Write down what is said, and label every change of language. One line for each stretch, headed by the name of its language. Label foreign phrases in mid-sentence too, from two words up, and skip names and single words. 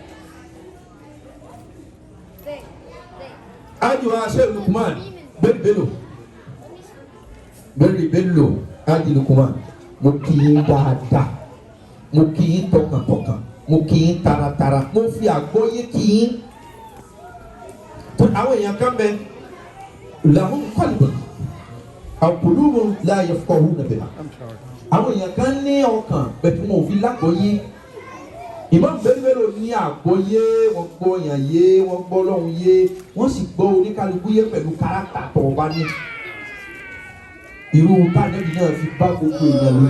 Yoruba: Ajiwa Sheikh Lukman Bello Aji Lukman, mo kí yín dáadáa, mo kí yín tọkàntọkàn, mo kí yín taratara, mo fi àgbọ́yé kí yín. Àwọn èèyàn kan bẹ
Arabic: لهم قلب أو قلوب لا يفقهون بها.
Yoruba: Àwọn èèyàn kan ní ọkàn bẹ́ẹ̀ tí mo fi lágbọ́yé. Imam Bello ní àgbọ́yé, wọ́n gbọ́ yàn yé, wọ́n gbọ́ lọ́hùn yé, wọ́n sì gbọ́ oníkálukú yé pẹ̀lú kárátà tó bá ní. Irú tánẹ́bì náà fi bá gbogbo èèyàn lórí.